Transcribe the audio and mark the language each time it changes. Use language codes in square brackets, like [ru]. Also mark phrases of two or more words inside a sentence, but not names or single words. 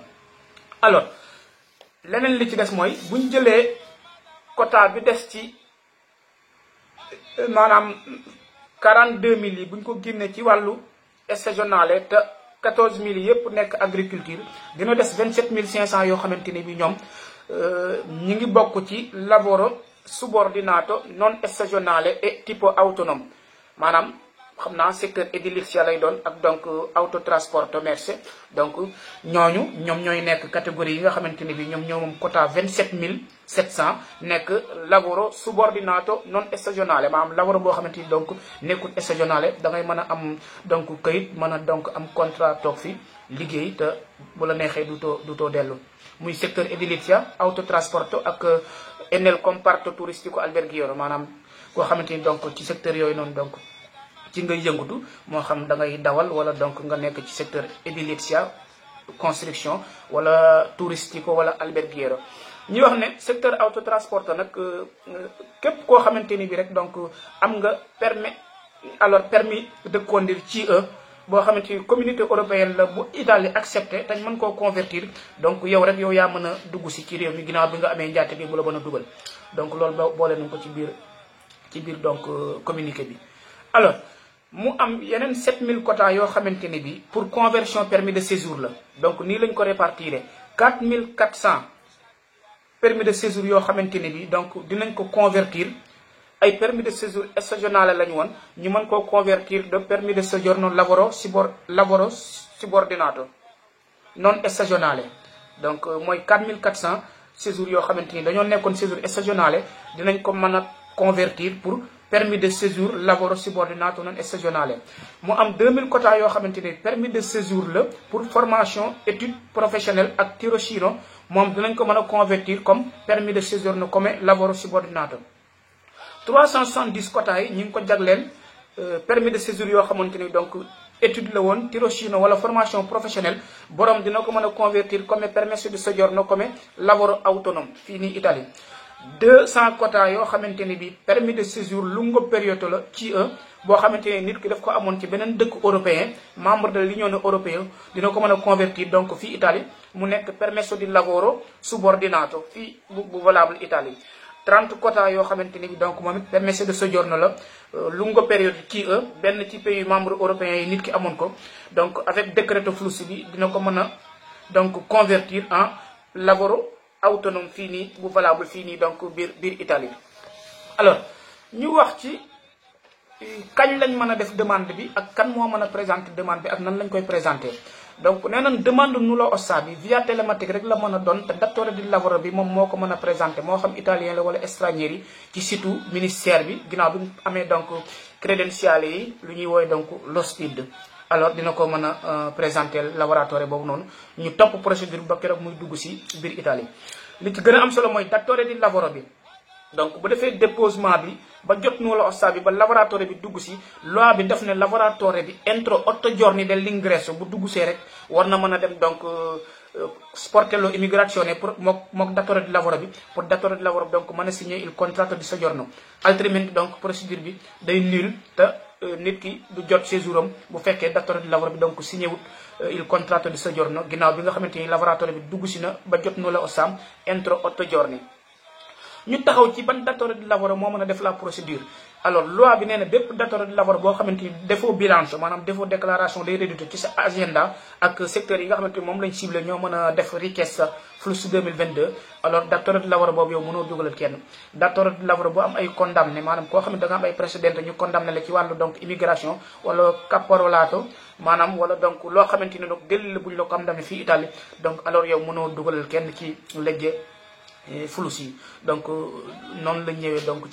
[wo] alors leneen li ci des mooy buñ jëlee quota bi des ci maanaam 42000 yi buñ ko génnee ci wàllu stagionale te 14000 yëpp nekk agriculture dina des 27500 yoo xamante ni bi ñoom ñi ngi bokk ci [it] lavoro subordinato non stagionale [fr] et tipo autonome [wo] maanaam xam naa secteur edilizia lay doon ak donc [it] autotrasporto merci [wo] donc ñoom ñooy nekk catégorie yi nga xamante ni bi ñoom moom quota 27700 nekk [it] lavoro subordinato non stagionale [wo] maanaam lavoro boo xamante ni donc nekkul stagionale da ngay mën a am donc këyit mën a donc am contrat toog fi liggéey te bu la neexee dutoo dellu muy secteur edilizia autotrasporto ak [it] nel comparto turistico alberghiero [wo] maanaam koo xamante ni donc ci secteur yooyu noonu donc ci ngay yëngatu moo xam da ngay dawal wala donc nga nekk ci secteur edilizia construction wala turistico wala alberghiero ñi wax ne secteur autotrasporto nag képp koo xamante ni bi rek donc am nga [fr] permis de conduire [wo] ci boo xamante ni [fr] communauté européenne [wo] la bu Italie accepté te mën koo convertir donc yow rek yow yaa mën a dugg si ci réew mi ginnaaw bi nga amee njaatige bu la mën a dugal donc loolu boole nañ ko ci biir donc communiqué bi. alors mu am yeneen 7000 quotas yoo xamante ni bi [fr] pour conversion permis de séjour [wo] la donc nii lañ ko répartir 4400 [fr] permis de séjour [wo] yoo xamante ni bi donc dinañ ko convertir. [fr] ay permis de séjour [wo] stagionale lañu woon ñu mën koo convertir [fr] de permis de [it] soggiorno lavoro subordinato non [wo] stagionale donc mooy 4400 séjours yoo xamante ni dañoo nekkoon séjour stagionale dinañ ko mën a convertir pour [fr] permis de séjour [it] lavoro subordinato non stagionale [wo] mu am 2000 quotas yoo xamante ni [fr] permis de séjour [wo] la [fr] pour formation étude professionnelle [wo] ak tirocinio moom dinañ ko mën a convertir [fr] comme permis de [it] soggiorno come lavoro subordinato [wo] 370 quotas yi ñu ngi ko jagleel [fr] permis de séjour [wo] yoo xamante ni donc étude la woon tirocinio wala [fr] formation professionnelle [wo] borom dina ko mën a convertir [fr] comme [it] permesso di soggiorno come lavoro [wo] autonome fii nii Italie 200 quotas yoo xamante ni bi [fr] permis de séjour [it] lungo periodo [wo] la ci boo xamante ni nit ki daf ko amoon ci beneen dëkk [fr] européen membre de l'Unione européenne [wo] dina ko mën a convertir donc fii Italie mu nekk [it] permesso di lavoro subordinato [wo] fii bu valable Italie 30 quotas yoo xamante ni bi donc moom it [it] permesso di soggiorno [wo] la lungo période ci benn ci [fr] pays membre européen [wo] yi nit ki amoon ko donc avec [it] decreto flussi [wo] bi dina ko mën a donc convertir en [it] lavoro autonome [wo] fii nii bu valable fii nii donc biir Italie. alors ñu wax ci kañ lañ mën a def demande bi ak kan moo mën a présenter demande bi ak nan lañ koy présenter donc nee nañ demande nulla ossa bi [fr] via télématique [wo] rek la mën a doon te [it] datore di lavoro [wo] bi moom moo ko mën a présenter moo xam italien la wala stranier yi ci site ministère bi ginnaaw bi mu amee donc crédentiale yi lu ñuy woowee donc lo SPID alors dina ko mën a présenter lavoratore boobu noonu ñu topp procédure ba keroog muy dugg si biir Italie li ci gën a am solo mooy [it] datore di lavoro [wo] bi donc bu defee déposement bi ba jot [it] nulla ossa [wo] bi ba lavoratore bi dugg si loi bi def ne lavoratore bi [it] entro 8 giorni dell'ingresso [wo] bu dugg see rek war na mën a dem donc [fr] sportello immigrazione pour [wo] mook [it] datore di lavoro [wo] bi pour [it] datore di lavoro [wo] bi donc mën a signer [it] il contratto di soggiorno altrimenti [wo] donc procédure bi day nul te nit ki du jot séjour am bu fekkee [it] datore di lavoro [wo] bi donc signé wut [it] il contratto di soggiorno [wo] ginnaaw bi nga xamante ni lavoratore bi dugg si na ba jot [it] nulla ossa entro 8 giorni. [wo] ñu taxaw ci ban [it] datore di lavoro [wo] moo mën a def la procédure alors loi bi nee na bépp [it] datore di lavoro [wo] boo xamante ni défaut bilancio maanaam [fr] défaut déclaration [wo] day reddito ci [fr] sa agenda [wo] ak secteur yi nga xamante ni moom lañ ciblé ñoo mën a def [it] richiesta flusso 2022 [wo] alors [it] datore di lavoro [wo] boobu yow mënoo dugalal kenn [it] datore di lavoro [wo] bu am ay condamné maanaam koo xam ne da nga am ay précédent ñu condamné la ci wàllu donc immigration wala caporalato maanaam wala donc loo xamante ni donc délit la buñ la condamné fii Italie donc alors yow mënoo dugalal kenn ci [it] legge [wo] fulus yi donc noonu la ñëwee donc